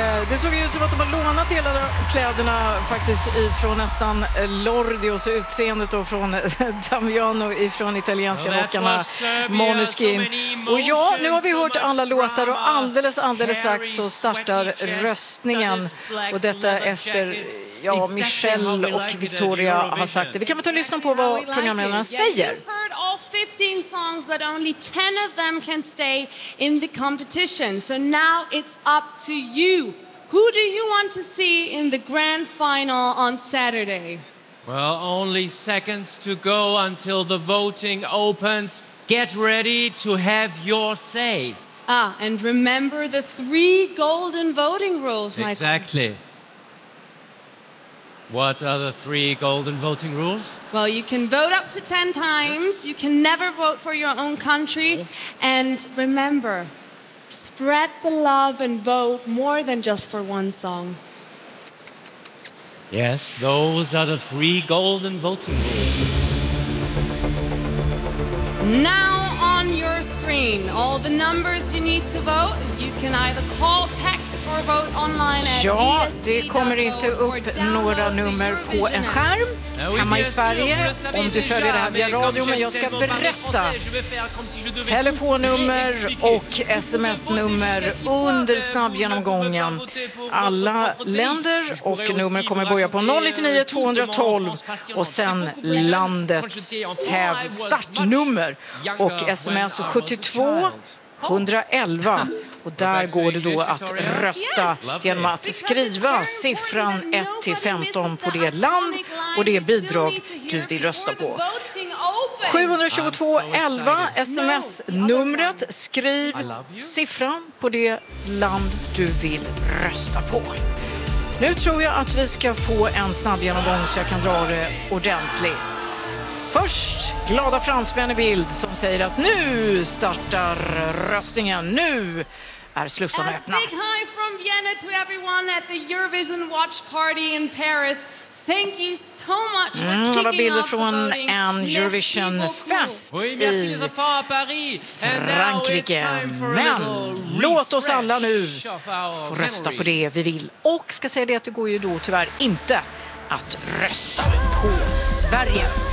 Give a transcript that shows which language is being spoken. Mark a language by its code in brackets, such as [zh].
[sv] Det såg ut som att de har lånat hela kläderna faktiskt ifrån nästan Lordi, och så utseendet då från Damiano ifrån italienska rockarna Måneskin. Och ja, nu har vi hört alla låtar och alldeles strax så startar röstningen. Och detta efter, ja, Michelle och Victoria har sagt det. Vi kan väl ta och lyssna på vad programledarna säger. [en] 15 songs, but only 10 of them can stay in the competition. So now it's up to you. Who do you want to see in the grand final on Saturday? Well, only seconds to go until the voting opens. Get ready to have your say. Ah, and remember the 3 golden voting rules, Michael. Exactly. What are the 3 golden voting rules? Well, you can vote up to 10 times. Yes. You can never vote for your own country. And remember, spread the love and vote more than just for one song. Yes, those are the 3 golden voting rules. Now on your screen, all the numbers you need to vote, you can either call, text, [sv] ja, det kommer inte upp några nummer på en skärm hemma i Sverige om du följer det här via radio, men jag ska berätta telefonnummer och sms-nummer under snabb genomgången. Alla länder och nummer kommer börja på 099-212 och sen landets startnummer och sms 72 111. Och där går det då att rösta genom att skriva siffran 1-15 på det land och det bidrag du vill rösta på. 722-11 sms-numret. Skriv siffran på det land du vill rösta på. Nu tror jag att vi ska få en snabb genomgång så jag kan dra det ordentligt. Först, glada fransmän i bild som säger att nu startar röstningen. Nu är slussarna öppna. [en] A big hi from Vienna to everyone at the Eurovision Watch Party in Paris. Thank you so much for kicking off the voting. [sv] Från en Eurovision fest i Frankrike. Men låt oss alla nu få rösta på det vi vill. Och ska säga det att det går ju då tyvärr inte att rösta på Sverige.